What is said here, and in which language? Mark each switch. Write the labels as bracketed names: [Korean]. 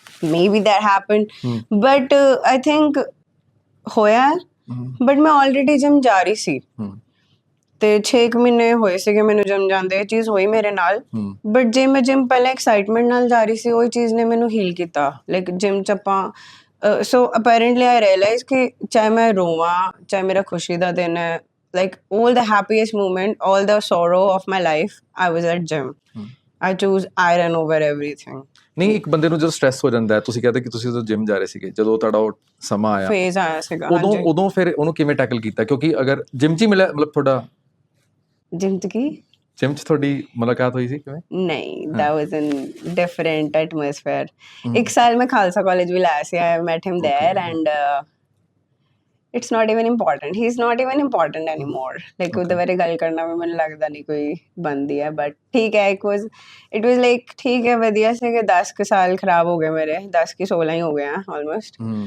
[English] Maybe that happened, but I think [Punjabi] ਹੋਇਆ, but ਮੈਂ already gym ਜਾ ਰਹੀ ਸੀ ਤੇ 6 ਮਹੀਨੇ ਹੋਏ ਸੀਗੇ ਮੈਨੂੰ ਜਿਮ ਜਾਂਦੇ। ਇਹ ਚੀਜ਼ ਹੋਈ ਮੇਰੇ ਨਾਲ, ਬਟ ਜੇ ਮੈਂ ਜਿਮ ਪਹਿਲਾਂ ਐਕਸਾਈਟਮੈਂਟ ਨਾਲ ਜਾ ਰਹੀ ਸੀ, ਉਹ ਚੀਜ਼ ਨੇ ਮੈਨੂੰ ਹੀਲ ਕੀਤਾ। ਲਾਈਕ ਜਿਮ 'ਚ ਆਪਾਂ [English] so apparently I realise [Punjabi] ਕਿ ਚਾਹੇ ਮੈਂ ਰੋਵਾਂ, ਚਾਹੇ ਮੇਰਾ ਖੁਸ਼ੀ ਦਾ ਦਿਨ ਹੈ, [English] like all the happiest moment, all the sorrow of my life, I was at gym. I choose iron over everything. [Punjabi] ਨਹੀਂ, ਇੱਕ ਬੰਦੇ ਨੂੰ ਜਦੋਂ ਸਟ੍ਰੈਸ ਹੋ ਜਾਂਦਾ, ਤੁਸੀਂ ਕਹਿੰਦੇ ਕਿ ਤੁਸੀਂ ਉਦੋਂ ਜਿਮ ਜਾ ਰਹੇ ਸੀਗੇ, ਜਦੋਂ ਤੁਹਾਡਾ ਉਹ ਸਮਾਂ ਆਇਆ, ਫੇਜ਼ ਆਇਆ ਸੀਗਾ, ਉਦੋਂ ਫਿਰ ਉਹਨੂੰ ਕਿਵੇਂ ਟੈਕਲ ਕੀਤਾ? ਕਿਉਂਕਿ ਅਗਰ ਜਿਮ 'ਚ ਹੀ ਮਿਲਿਆ, ਮਤਲਬ ਤੁਹਾਡਾ ਜਿਮ 'ਚ ਕੀ ਜਿਮ 'ਚ ਤੁਹਾਡੀ ਮੁਲਾਕਾਤ ਹੋਈ ਸੀ ਕਿਵੇਂ? ਨਹੀਂ, [English] that was in different atmosphere. [Punjabi] ਇੱਕ ਸਾਲ ਮੈਂ ਖਾਲਸਾ ਕਾਲਜ ਵੀ ਲਾਇਆ ਸੀ, [English] I met him there and it's not even important. He's not even important anymore. [Punjabi] Like ਉਹਦੇ ਬਾਰੇ ਗੱਲ ਕਰਨਾ ਵੀ ਮੈਨੂੰ ਲੱਗਦਾ ਨਹੀਂ ਕੋਈ ਬਣਦੀ ਹੈ, ਬਟ ਠੀਕ ਹੈ। [English] it was like [Punjabi] ਠੀਕ ਹੈ, ਵਧੀਆ ਸੀਗੇ। 10 ਕੁ ਸਾਲ ਖਰਾਬ ਹੋ ਗਏ ਮੇਰੇ, 10 ਕਿ 16 ਹੀ ਹੋ ਗਏ ਆ ਆਲਮੋਸਟ।